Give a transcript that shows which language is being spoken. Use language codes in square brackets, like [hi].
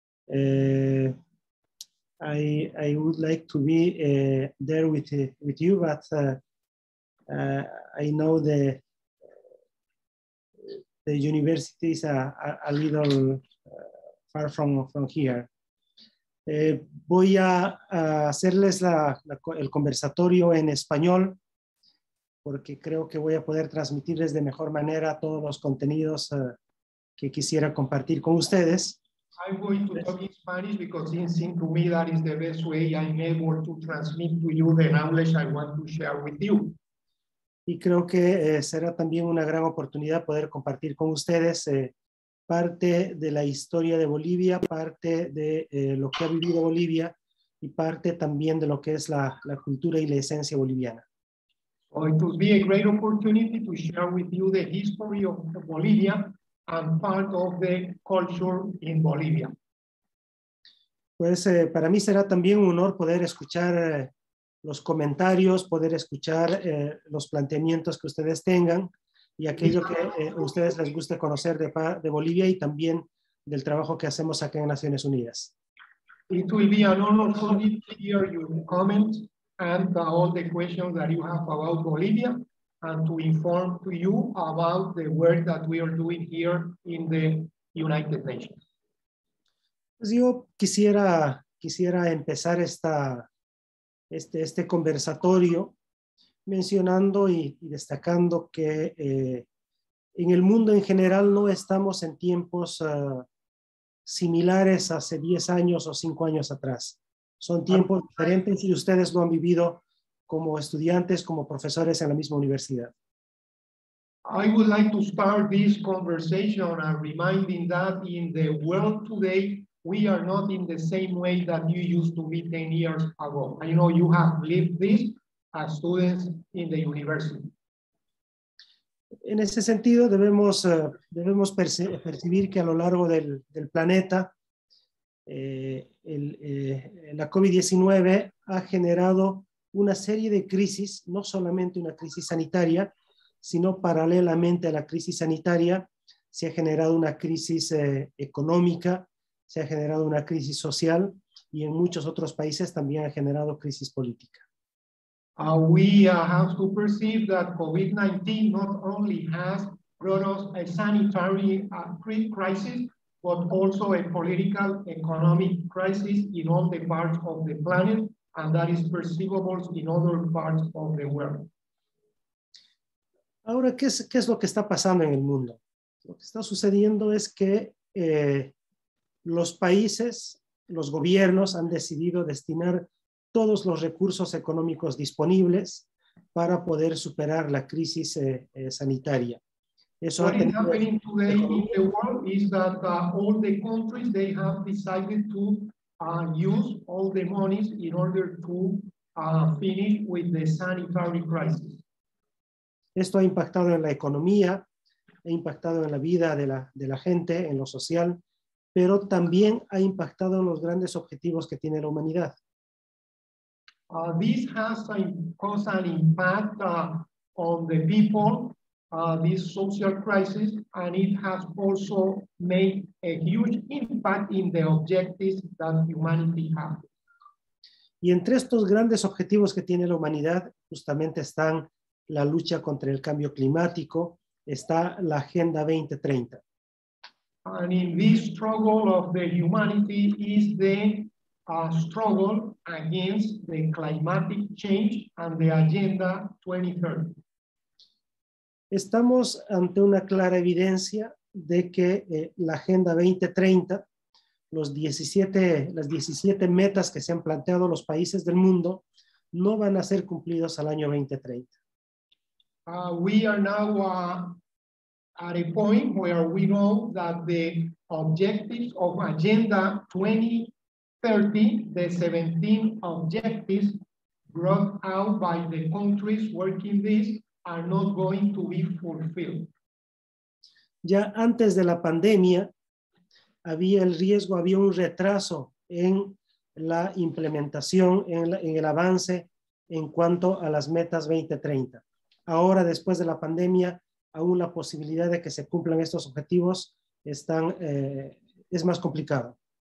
[en] I would like to be there with you, but I know the university is a little far from here. [es] Voy a hacerles el conversatorio en español porque creo que voy a poder transmitirles de mejor manera todos los contenidos que quisiera compartir con ustedes. [en] I'm going to talk in Spanish because it seems to me that is the best way I'm able to transmit to you the knowledge I want to share with you. [es] Y creo que será también una gran oportunidad poder compartir con ustedes parte de la historia de Bolivia, parte de lo que ha vivido Bolivia y parte también de lo que es la cultura y la esencia boliviana. [en] So it will be a great opportunity to share with you the history of Bolivia and part of the culture in Bolivia. [es] Pues para mí será también un honor poder escuchar los comentarios, poder escuchar los planteamientos que ustedes tengan y aquello que a ustedes les guste conocer de Bolivia y también del trabajo que hacemos acá en Naciones Unidas. [en] It will be an honor for me to hear your comments and all the questions that you have about Bolivia and to inform to you about the work that we are doing here in the United Nations. [es] Pues yo quisiera empezar este conversatorio mencionando y destacando que en el mundo en general no estamos en tiempos similares hace 10 años o 5 años atrás. Son tiempos diferentes y ustedes lo han vivido como estudiantes, como profesores en la misma universidad. [en] I would like to start this conversation and reminding that in the world today, we are not in the same way that you used to be 10 years ago. I know you have lived this as students in the university. [es] En ese sentido, debemos percibir que a lo largo del planeta, la COVID-19 ha generado una serie de crisis, no solamente una crisis sanitaria, sino paralelamente a la crisis sanitaria, se ha generado una crisis económica, se ha generado una crisis social y en muchos otros países también ha generado crisis política. [en] We have to perceive that COVID-19 not only has brought us a sanitary crisis, but also a political, economic crisis in all the parts of the planet, and that is perceivable in other parts of the world. [es] Ahora, ¿qué es lo que está pasando en el mundo? Lo que está sucediendo es que los países, los gobiernos han decidido destinar todos los recursos económicos disponibles para poder superar la crisis sanitaria. Eso [en] What is happening today in the world is that all the countries, they have decided to use all the monies in order to finish with the sanitary crisis. [es] Esto ha impactado en la economía, ha impactado en la vida de la gente, en lo social, pero también ha impactado en los grandes objetivos que tiene la humanidad. [en] This has caused an impact on the people, this social crisis, and it has also made a huge impact in the objectives that humanity has. [es] Y entre estos grandes objetivos que tiene la humanidad, justamente están la lucha contra el cambio climático, está la Agenda 2030. [en] And in this struggle of the humanity is the struggle against the climatic change and the Agenda 2030. [es] Estamos ante una clara evidencia de que la Agenda 2030, las 17 metas que se han planteado los países del mundo, no van a ser cumplidos al año 2030. [en] We are now at a point where we know that the objectives of Agenda 2030, the 17 objectives brought out by the countries working this, are not going to be fulfilled. [es] Ya antes de la pandemia, había un retraso en la implementación, en el avance en cuanto a las metas 2030. Ahora, después de la pandemia, aún la posibilidad de que se cumplan estos objetivos es más complicado.